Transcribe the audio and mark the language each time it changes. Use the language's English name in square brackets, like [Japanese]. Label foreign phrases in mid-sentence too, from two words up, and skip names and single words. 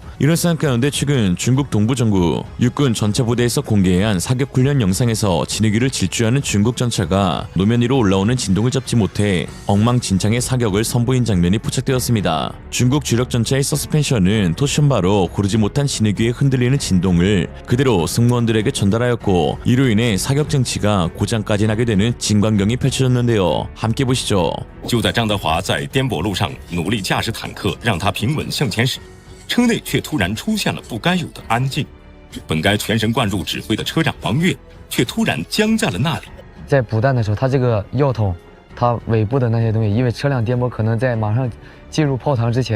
[Korean] 이런 상황 가운데 최근 중국 동부정부 육군 전차 부대에서 공개한 사격 훈련 영상에서 진흙위를 질주하는 중국 전차가 노면 위로 올라오는 진동을 잡지 못해 엉망진창의 사격을 선보인 장면이 포착되었습니다. 중국 주력 전차의 서스펜션은 토션바로 고르지 못한 진흙위에 흔들리는 진동을 그대로 승무원들에게 전달하였고, 이로 인해 사격 장치가 고장까지 나게 되는 진광경이 펼쳐졌는데요. 함께 보시죠. [Chinese] 就在张德华在颠簸路上努力驾驶坦克，让他平稳向前驶，车内却突然出现了不该有的安静。本该全神贯注指挥的车长王越，却突然僵在了那里。在补弹的时候，它这个药筒，它尾部的那些东西，因为车辆颠簸可能在马上进入炮膛之前，而正好就卡在了那里。